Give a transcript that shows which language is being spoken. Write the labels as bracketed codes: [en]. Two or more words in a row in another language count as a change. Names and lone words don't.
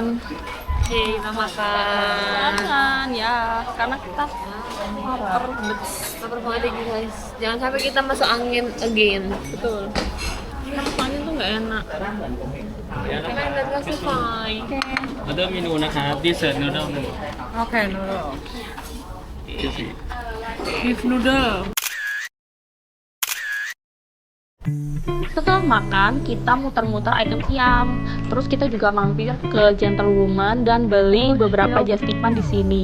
[id] Kita makan. Ya, karena kita lapar. Lapar banget ya guys. Jangan sampai kita masuk angin again. Betul. Karena angin tuh nggak enak. Karena nggak kasih fine. Ada menu [th] นะครับ [en] dessert noodle Oke, noodle. Beef noodle. [id] Setelah makan, kita muter-muter item siam. Terus kita juga mampir ke Gentlewoman dan beli beberapa jastipan di sini.